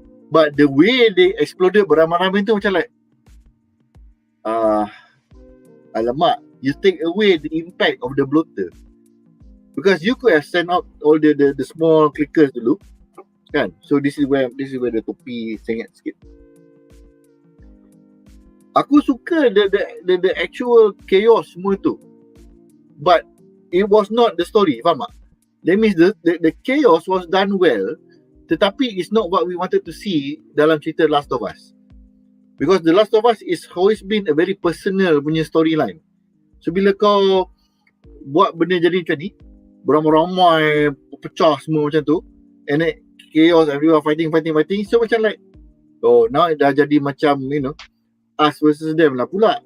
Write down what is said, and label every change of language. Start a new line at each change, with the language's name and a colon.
English: But the way they exploded
Malay: beramai-ramai tu macam
English: like,
Malay: alamak,
English: you take away the impact of the bloater. Because you could have sent out all the small clickers
Malay: dulu, kan?
English: So this is where the
Malay: topi sengit sikit. Aku suka
English: the actual chaos
Malay: semua tu.
English: But it was not the story, faham tak? That means the chaos was done well,
Malay: tetapi
English: it's not what we wanted to see
Malay: dalam cerita
English: Last of Us. Because the Last of Us is always been a very personal
Malay: punya
English: storyline.
Malay: So bila kau buat benda jadi macam ni, beramai-ramai, pecah semua macam tu,
English: and then chaos, everyone fighting,
Malay: so macam like, oh now dah jadi macam,
English: you know, us versus them
Malay: lah pula.